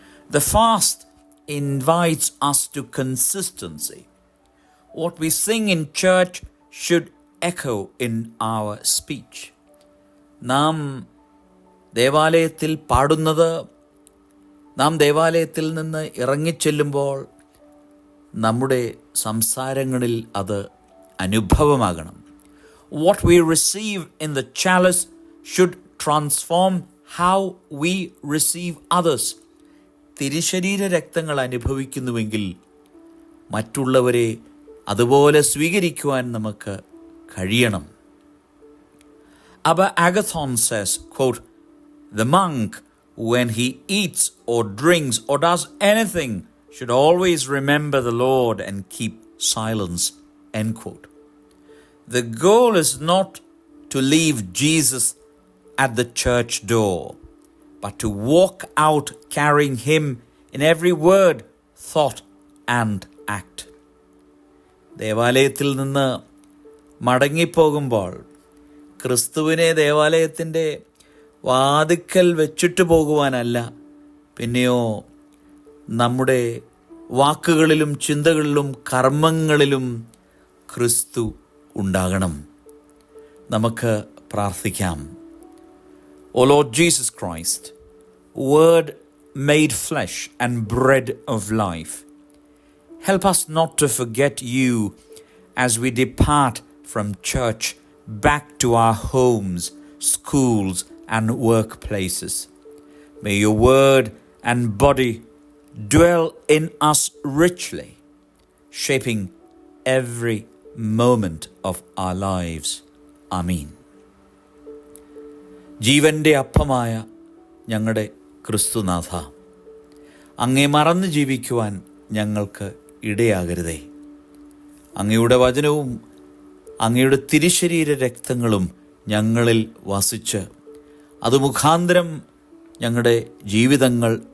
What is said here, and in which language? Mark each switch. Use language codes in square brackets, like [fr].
[en] The fast invites us to consistency. What we sing in church should echo in our speech. [ml] നാം ദേവാലയത്തിൽ പാടുന്നത്, നാം ദേവാലയത്തിൽ നിന്ന് ഇറങ്ങിച്ചെല്ലുമ്പോൾ നമ്മുടെ സംസാരങ്ങളിൽ അത് അനുഭവമാകണം. [en] What we receive in the chalice should transform how we receive others. [ml] തിരുശരീര രക്തങ്ങൾ അനുഭവിക്കുന്നുവെങ്കിൽ മറ്റുള്ളവരെ അതുപോലെ സ്വീകരിക്കുവാൻ നമുക്ക് കഴിയണം. [en] Abba Agathon says, quote, "The monk, when he eats or drinks or does anything, should always remember the Lord and keep silence," end quote. The goal is not to leave Jesus at the church door, but to walk out carrying him in every word, thought and act. [ml] ദേവാലയത്തിൽ നിന്ന് മടങ്ങിപ്പോകുമ്പോൾ ക്രിസ്തുവിനെ ദേവാലയത്തിൻ്റെ വാതിക്കൽ വെച്ചിട്ട് പോകുവാനല്ല, പിന്നെയോ നമ്മുടെ വാക്കുകളിലും ചിന്തകളിലും കർമ്മങ്ങളിലും ക്രിസ്തു ഉണ്ടാകണം. നമുക്ക് പ്രാർത്ഥിക്കാം. [en] O Lord Jesus Christ, Word made flesh and bread of life, help us not to forget you as we depart from church back to our homes, schools, and workplaces. May your word and body dwell in us richly, shaping every moment of our lives. Amen. [ml] ജീവൻ്റെ അപ്പമായ ഞങ്ങളുടെ ക്രിസ്തുനാഥ, അങ്ങേ മറന്ന് ജീവിക്കുവാൻ ഞങ്ങൾക്ക് ഇടയാകരുതേ. അങ്ങയുടെ വചനവും അങ്ങയുടെ തിരുശരീര രക്തങ്ങളും ഞങ്ങളിൽ വസിച്ച് അത് മുഖാന്തരം ഞങ്ങളുടെ ജീവിതങ്ങൾ